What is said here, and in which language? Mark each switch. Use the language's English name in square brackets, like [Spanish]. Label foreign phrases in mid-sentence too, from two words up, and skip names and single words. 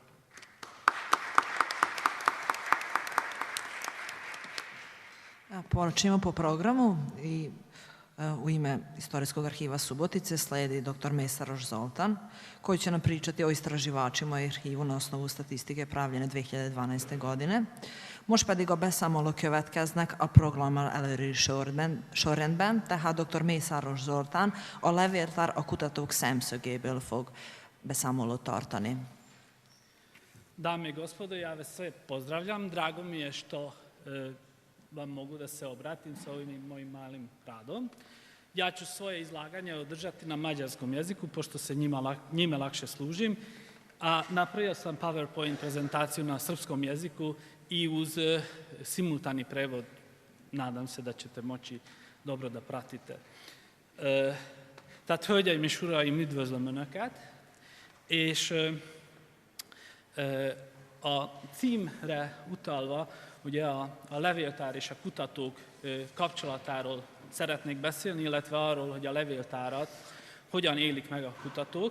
[Serbian] Počnemo po programu i u ime Istorijskog arhiva Subotice sledi dr. Mesaroš Zoltan, koji će nam pričati o istraživačima i arhivu na osnovu statistike pravljene 2012. godine. [Hungarian] Most pedig a beszámolók következnek a programmal előri sorrendben, tehát dr. Mészáros Zoltán, a levéltár a kutatók szemszögéből fog beszámolót tartani. [Serbian] Dame i gospodo, ja vas sve pozdravljam. Drago mi je što vam mogu da se obratim sa ovim mojim malim radom. Ja ću svoje izlaganje održati na mađarskom jeziku, pošto se njime lakše služim, a napravio sam PowerPoint prezentaciju na srpskom jeziku i uz simultani prevod. Nadam se da ćete moći dobro da pratite. [Hungarian] Tehát hölgyeim és uraim, üdvözlöm Önöket, és a címre utalva, ugye a levéltár és a kutatók kapcsolatáról szeretnék beszélni, illetve arról, hogy a levéltárat hogyan élik meg a kutatók.